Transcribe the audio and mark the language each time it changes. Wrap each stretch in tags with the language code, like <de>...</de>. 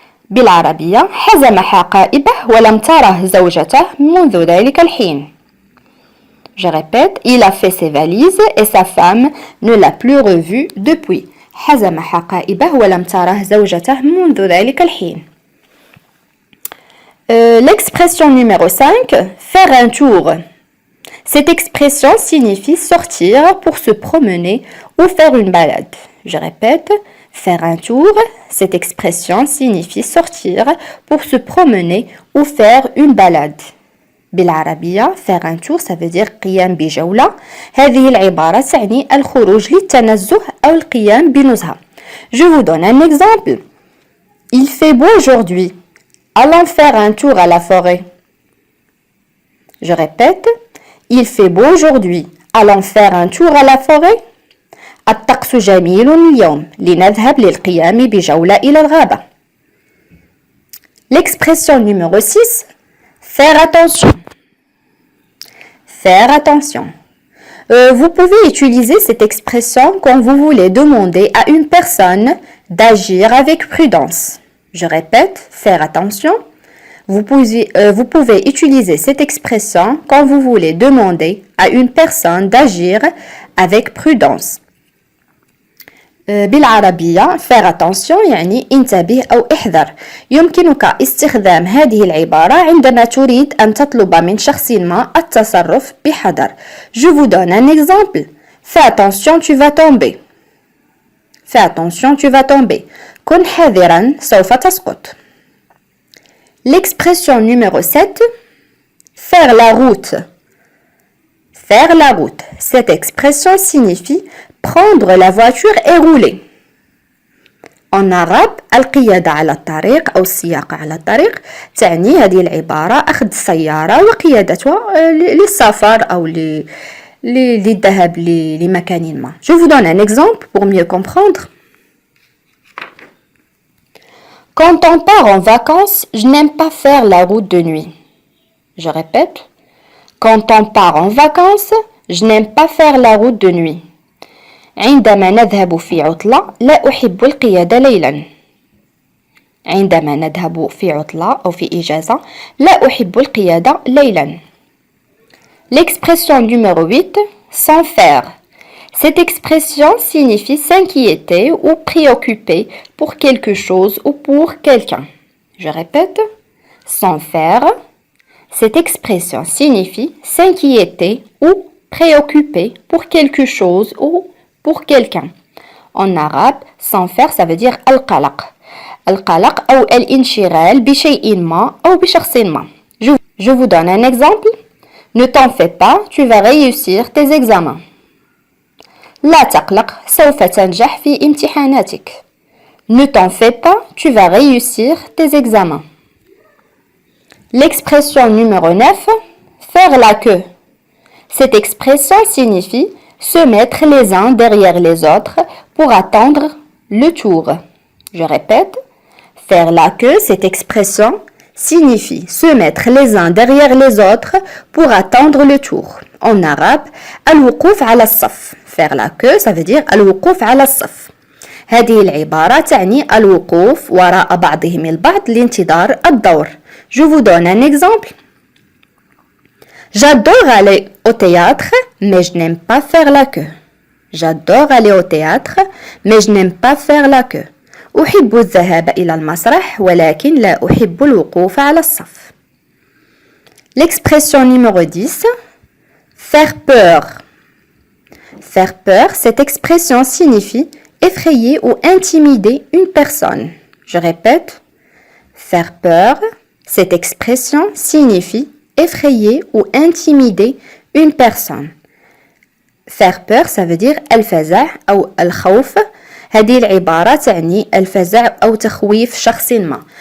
<ar>بالعربية حزم حقائبه ولم تره زوجته منذ ذلك الحين.</ar> <fr>Je répète, il a fait ses valises et sa femme ne l'a plus revu depuis.</fr> <ar>حزم حقائبه ولم تره زوجته منذ ذلك الحين.</ar> <fr>L'expression numéro 5, faire un tour. Cette expression signifie sortir pour se promener ou faire une balade. Je répète, faire un tour. Cette expression signifie sortir pour se promener ou faire une balade.</fr> <ar>بالعربية</ar> <fr>faire un tour ça veut dire</fr> <ar>قيام بجولة. هذه العبارة تعني الخروج للتنزه أو القيام بنزهة.</ar> <fr>Je vous donne un exemple. Il fait beau aujourd'hui. Allons faire un tour à la forêt. Je répète. Il fait beau aujourd'hui. Allons faire un tour à la forêt.</fr> <ar>الطقس جميل اليوم. لنذهب للقيام بجولة إلى الغابة.</ar> <fr>L'expression numéro 6. Faire attention. Faire attention. Vous pouvez utiliser cette expression quand vous voulez demander à une personne d'agir avec prudence. Je répète, faire attention. Vous pouvez utiliser cette expression quand vous voulez demander à une personne d'agir avec prudence.</fr> <ar>بالعربية faire attention يعني انتبه أو احذر. يمكنك استخدام هذه العبارة عندما تريد أن تطلب من شخص ما التصرف بحذر.</ar> <fr>Je vous donne un exemple. Fais attention, tu vas tomber. Fais attention, tu vas tomber.</fr> <ar>كن حذرا سوف تسقط.</ar> <fr>L'expression numéro 7, faire la route. Faire la route. Cette expression signifie prendre la voiture et rouler. En arabe,</fr> <ar>القيادة على الطريق أو السياقة على الطريق تعني هذه العبارة أخذ السيارة وقيادتها للسفر أو للذهاب لمكان ما.</ar> <fr>Je vous donne un exemple pour mieux comprendre. Quand on part en vacances, je n'aime pas faire la route de nuit. Je répète. Quand on part en vacances, je n'aime pas faire la route de nuit.</fr> <ar>عندما نذهب في عطلة لا أحب القيادة ليلا. عندما نذهب في عطلة أو في إجازة لا أحب القيادة ليلا.</ar> <fr>L'expression numéro 8, sans faire. Cette expression signifie s'inquiéter ou préoccuper pour quelque chose ou pour quelqu'un. Je répète, sans faire. Cette expression signifie s'inquiéter ou préoccuper pour quelque chose ou pour quelqu'un. En arabe, sans faire, ça veut dire al-qalaq.</fr> <ar>Al-qalaq ou al-inchiral بشيء ما أو بشخص ما.</ar> <fr>Je vous donne un exemple. Ne t'en fais pas, tu vas réussir tes examens.</fr> <ar>لا تقلق سوف تنجح في امتحاناتك.</ar> <fr>Ne t'en fais pas, tu vas réussir tes examens. L'expression numéro 9, faire la queue. Cette expression signifie se mettre les uns derrière les autres pour attendre le tour. Je répète, faire la queue, cette expression signifie se mettre les uns derrière les autres pour attendre le tour. En arabe,</fr> <ar>الوقوف على الصف.</ar> <fr>Faire la queue, ça veut dire</fr> <ar>الوقوف على الصف. هذه العبارة تعني الوقوف وراء بعضهم البعض لانتظار الدور.</ar> <fr>Je vous donne un exemple. J'adore aller au théâtre, mais je n'aime pas faire la queue. J'adore aller au théâtre, mais je n'aime pas faire la queue.</fr> <ar>أحب الذهاب إلى المسرح ولكن لا أحب الوقوف على الصف.</ar> <fr>L'expression numéro 10, faire peur. Faire peur, cette expression signifie effrayer ou intimider une personne. Je répète, faire peur, cette expression signifie effrayer ou intimider une personne. Faire peur, ça veut dire</fr> <ar>الفزع أو الخوف. هذه العبارة تعني الفزع أو تخويف شخص ما.</ar>